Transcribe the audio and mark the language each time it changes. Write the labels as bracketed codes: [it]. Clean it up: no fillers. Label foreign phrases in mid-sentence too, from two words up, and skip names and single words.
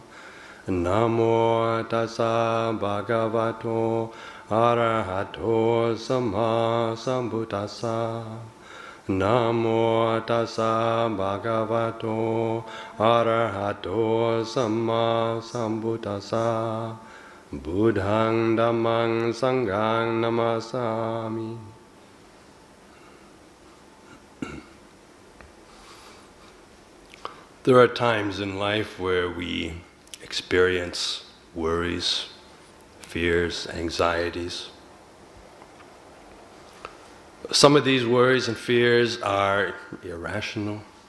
[pi] Namo tassa bhagavato arahato samma sambuddhassa. Namo tassa bhagavato arahato samma sambuddhassa. Buddhang dhammang sanghang namasami. [en] There are times in life where we experience worries, fears, anxieties. Some of these worries and fears are irrational.